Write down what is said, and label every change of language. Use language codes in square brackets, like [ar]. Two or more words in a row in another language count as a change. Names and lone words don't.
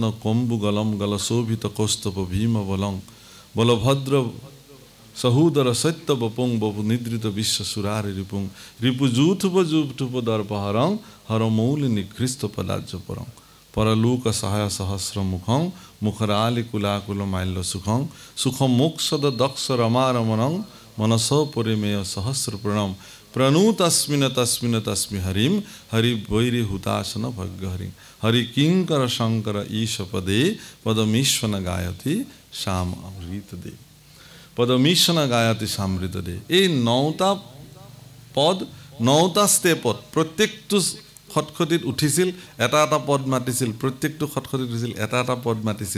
[sa] कोम्बुगलम गलशोभित कौस्तभ भीम बलं बलभद्र सहोदर सत्य बपुंग बपु निद्रित विश्व सुरारि रिपुंग रिपुजूथुप जूथुप दर्पहरं हरमौल निकृष्ट पदाज्य परं परलोक सहाय सहस्र मुखं मुखरालि कुलाकुल माल्य सुखं सुखं मोक्षद दक्ष रमारमणं मनसो परिमेय सहस्र प्रणम প্ৰণুতস্মিন তস্মিন তস্মি হৰিম হৰি বৈৰি হুতাসন ভগ্য হৰিম হৰি কিংকৰ শংকৰ ঈশপদে পদমীশ্বন গায়তি শ্যাম অমৃত দে পদমীশ্বন গায়তি শ্যামৃত দে। [as] এই 9টা পদ 9টা ষ্টেপত প্ৰত্যেকটো খটখটিত উঠিছিল, এটা এটা পদ মাতিছিল, প্ৰত্যেকটো খটখটিত উঠিছিল, এটা এটা পদ মাতিছিল।